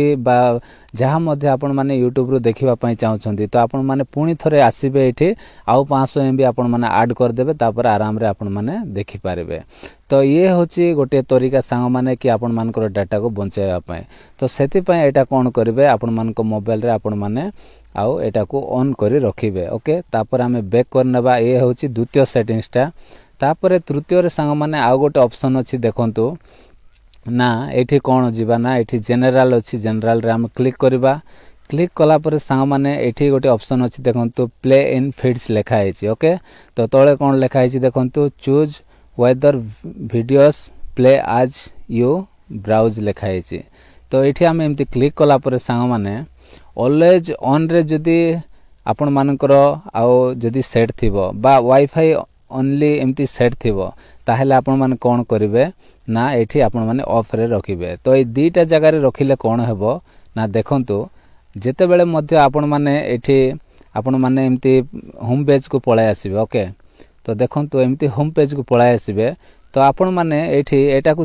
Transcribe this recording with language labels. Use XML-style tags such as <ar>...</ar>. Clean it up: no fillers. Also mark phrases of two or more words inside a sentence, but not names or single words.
<or>ବା ଯାହା ମଧ୍ୟେ ଆପଣ ମାନେ YouTube ରେ ଦେଖିବା ପାଇଁ ଚାହୁଁଛନ୍ତି ତ ଆପଣ ମାନେ ପୁଣି ଥରେ ଆସିବେ ଏଠି ଆ 500 MB ଆପଣ ମାନେ ଆଡ୍ କରି ଦେବେ ତା'ପରେ ଆରାମ ରେ ଆପଣ ମାନେ ଦେଖି ପାରିବେ ତ ଏ ହେଉଛି ଗୋଟେ ତରିକା ସାଙ୍ଗ ମାନେ କି ଆପଣ ମାନଙ୍କର ଡାଟା କୁ ବଞ୍ଚାଇବା ପାଇଁ ତ ସେଥି ପାଇଁ ଏଟା କଣ କରିବେ ଆପଣ ମାନଙ୍କ ମୋବାଇଲ ରେ ଆପଣ ମାନେ ଆଉ ଏଟା କୁ ଅନ କରି ରଖିବେ ଓକେ ତା'ପରେ ହମେ ବ୍ୟାକ କରିବା ଏ ହେଉଛି ଦ୍ୱିତୀୟ ସେଟିଂସ ଟା ତା'ପରେ ତୃତୀୟ ରେ ସାଙ୍ଗ ମାନେ ଆ ଗୋଟେ ଅପସନ ଅଛି ଦେଖନ୍ତୁ ନା ଏଠି କଣ ଯିବା ନା ଏଠି ଜେନେରାଲ ଅଛି ଜେନେରାଲ ରେ ହମ କ୍ଲିକ କରିବା କ୍ଲିକ କଲା ପରେ ସାଙ୍ଗ ମାନେ ଏଠି ଗୋଟେ ଅପସନ ଅଛି ଦେଖନ୍ତୁ</or> <en>play in feeds</en> <or>ଲେଖା ହେଇଛି ଓକେ ତ ତଳେ କଣ ଲେଖା ହେଇଛି ଦେଖନ୍ତୁ</or> <en>choose whether videos play as you browse</en> <or>ଲେଖା ହେଇଛି ତ ଏଠି ହମ ଏମିତି କ୍ଲିକ କଲା ପରେ ସାଙ୍ଗ ମାନେ</or> <en>always on</en> <or>ରେ ଯଦି ଆପଣ ମାନଙ୍କର ଆଉ ଯଦି ସେଟ ଥିବ ବା</or> <en>Wi-Fi only</en> <or>ଏମିତି ସେଟ ଥିବ ତାହାହେଲେ ଆପଣ ମାନେ କଣ କରିବେ ନା ଏଠି ଆପଣ ମାନେ ଅଫ ରେ ରଖିବେ ତ ଏ ଦିଟା ଜାଗା ରେ ରଖିଲେ କଣ ହେବ ନା ଦେଖନ୍ତୁ ଯେତେ ବେଳେ ମଧ୍ୟ ଆପଣ ମାନେ ଏଠି ଆପଣ ମାନେ ଏମିତି ହୋମ</or> <en>page</en> <or>କୁ ପଳାଇ ଆସିବେ ଓକେ ତ ଦେଖନ୍ତୁ ଏମିତି ହୋମ</or> <en>page</en> <or>କୁ ପଳାଇ ଆସିବେ ତ ଆପଣ ମାନେ ଏଠି ଏଟା କୁ</or>